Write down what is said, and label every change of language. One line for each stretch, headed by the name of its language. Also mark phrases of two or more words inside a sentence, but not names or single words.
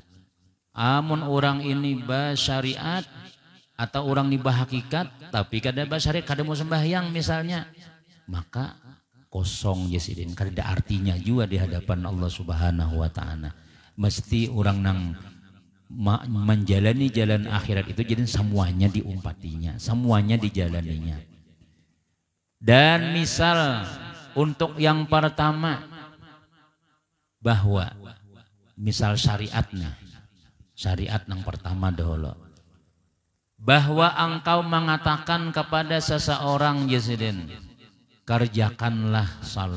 Banjar: Amun orang ini basyariat atau orang ini bahakikat tapi kada basyariat, kada mau sembahyang misalnya, maka kosong Jasidin, kada ada artinya juga di hadapan Allah
Arabic: Subhanahu wa taala.
Indonesian: Mesti orang nang menjalani jalan akhirat itu jadi semuanya diumpatinya, semuanya dijalaninya. Dan misal untuk yang pertama bahwa misal syariatnya, syariat yang pertama dahulu, bahwa engkau mengatakan kepada seseorang Jasidin, kerjakanlah salat.